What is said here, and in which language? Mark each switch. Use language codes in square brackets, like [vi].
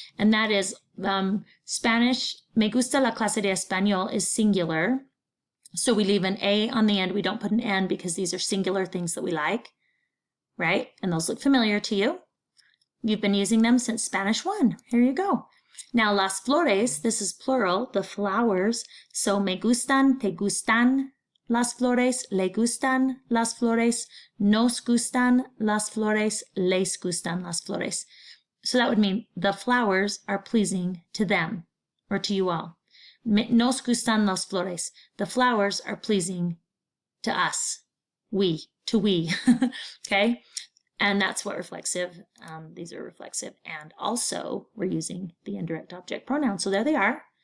[en] And that is Spanish, [es] me gusta la clase de español [en] is singular. So we leave an A on the end. We don't put an N because these are singular things that we like, right? And those look familiar to you. You've been using them since Spanish 1. Here you go. Now, [es] las flores, [en] this is plural, the flowers. [es] So me gustan, te gustan, las flores, le gustan las flores, nos gustan las flores, les gustan las flores. [en] So that would mean the flowers are pleasing to them or to you all. [es] Nos gustan las flores. [en] The flowers are pleasing to us. We. Okay? And that's what reflexive, these are reflexive. And also we're using the indirect object pronoun. So there they are.